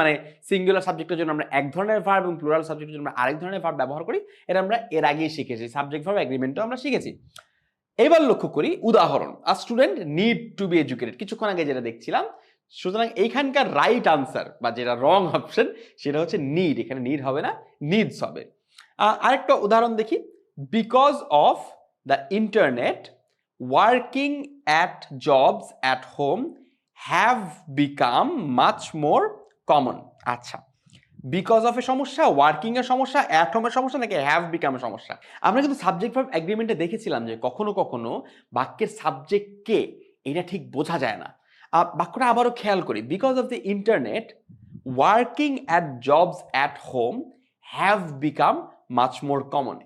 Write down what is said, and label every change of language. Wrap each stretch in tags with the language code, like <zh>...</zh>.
<bn>মানে সিঙ্গুলার সাবজেক্টের জন্য আমরা এক ধরনের ভার্ব এবং প্লুরাল সাবজেক্টের জন্য আমরা আরেক ধরনের ভার্ব ব্যবহার করি। এটা আমরা এর আগেই শিখেছি, সাবজেক্ট ভার্ব এগ্রিমেন্টও আমরা শিখেছি। এবার লক্ষ্য করি উদাহরণ,</bn> <en>a student need to be educated,</en> <bn>কিছুক্ষণ আগে যেটা দেখছিলাম। সুতরাং এইখানকার রাইট আনসার বা যেটা রং অপশন সেটা হচ্ছে নিড, এখানে নিড হবে না, নিডস হবে। আরেকটা উদাহরণ দেখি,</bn> <en>Because of the internet working at jobs at home have become much more common.</en> <bn>আচ্ছা, বিকজ অফ এর সমস্যা, ওয়ার্কিং এর সমস্যা, অ্যাট হোম এর সমস্যা, নাকি হ্যাভ বিকাম এর সমস্যা? আমরা কিন্তু সাবজেক্ট ভার্ব এগ্রিমেন্টে দেখেছিলাম যে কখনো কখনো বাক্যের সাবজেক্ট কে এটা ঠিক বোঝা যায় না। বাক্যটা আবারও খেয়াল করি,</bn> <en>Because of the internet working at jobs at home have become much more common.</en>